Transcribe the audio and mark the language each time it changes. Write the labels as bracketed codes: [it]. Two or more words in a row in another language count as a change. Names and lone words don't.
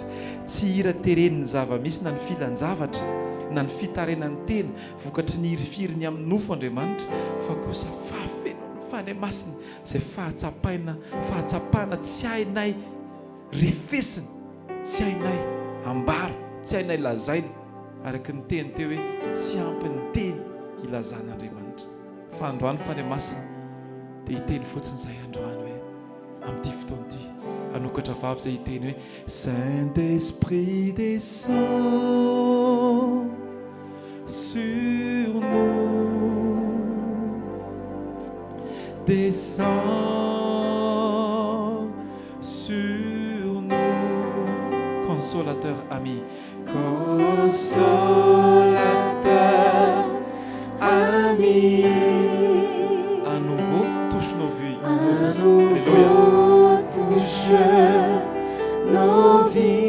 [mg] Tsy hira tereniny zava-misy na ny filan-javatra na ny fitarenany tena vokatry ny hirifiriny amin'ny nofo Andriamanitra, fa kosa fahafenony fanahy masina izay fahatsapana tsy hainay refesina, tsy hainay ambara, tsy hainay lazaina araka ny teny teo hoe tsy ampy ny teny ilazan'Andriamanitra. Fa androany fanahy masina dia hiteny fotsiny izay androany hoe amin'ity fotoana ity anokatra vavy izay hiteny hoe [fr] Saint-Esprit descend sur nous, descend sur nous, consolateur ami, consolateur ami, à nouveau touche nos vies, à nouveau touche nos vies.